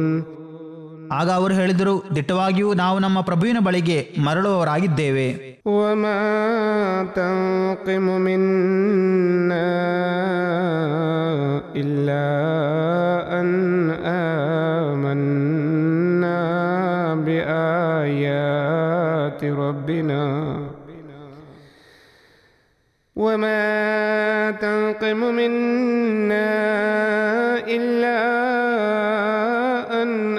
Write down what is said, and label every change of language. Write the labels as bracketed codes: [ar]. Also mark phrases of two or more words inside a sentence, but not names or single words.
[kn] ಆಗ ಅವರು ಹೇಳಿದರು, ದಿಟ್ಟವಾಗಿಯೂ ನಾವು ನಮ್ಮ ಪ್ರಭುವಿನ ಬಳಿಗೆ ಮರಳುವವರಾಗಿದ್ದೇವೆ. [ar] وما تنقم منا إلا أن آمنا بآيات ربنا وما تنقم منا إلا أن